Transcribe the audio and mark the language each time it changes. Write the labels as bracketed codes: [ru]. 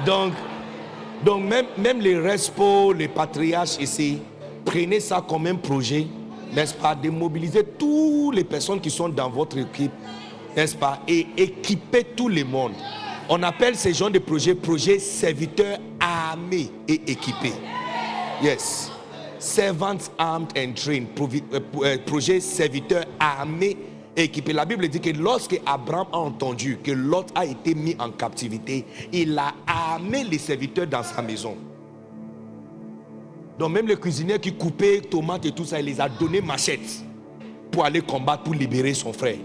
[fr] Donc même les respos, les patriarches ici, prenez ça comme un projet, n'est-ce pas, de mobiliser toutes les personnes qui sont dans votre équipe, n'est-ce pas, et équiper tout le monde. On appelle ces genres de projets serviteurs armés et équipés. [en] Yes. Servants armed and trained. [fr] Projet serviteurs armés et équipés. La Bible dit que lorsque Abraham a entendu que Lot a été mis en captivité, il a armé les serviteurs dans sa maison. Donc même le cuisinier qui coupait tomates et tout ça, il les a donné machettes pour aller combattre, pour libérer son frère.